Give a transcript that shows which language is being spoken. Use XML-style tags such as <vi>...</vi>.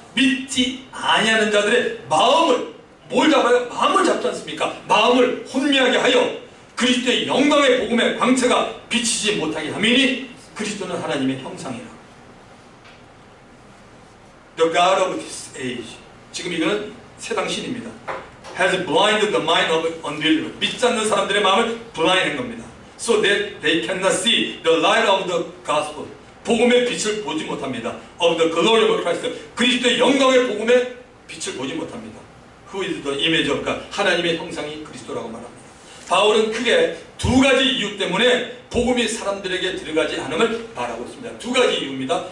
<ko>믿지 아니하는 자들의 마음을 뭘 잡아요? 마음을 잡지 않습니까? 마음을 혼미하게 하여 그리스도의 영광의 복음의 광채가 비치지 못하게 하미니 그리스도는 하나님의 형상이라.</ko> <en>The God of this age.</en> <ko>지금 이거는 세상 신입니다.</ko> <en>Has blinded the mind of unbelievers.</en> <ko>믿지 않는 사람들의 마음을 블라인한 겁니다.</ko> <en>So that they cannot see the light of the gospel.</en> <ko>복음의 빛을 보지 못합니다.</ko> <en>Of the glory of Christ.</en> <ko>그리스도의 영광의 복음의 빛을 보지 못합니다.</ko> <en>Who is the image of God?</en> <ko>하나님의 형상이 그리스도라고 말합니다. 바울은 크게 두 가지 이유 때문에 복음이 사람들에게 들어가지 않음을 말하고 있습니다. 두 가지 이유입니다.</ko>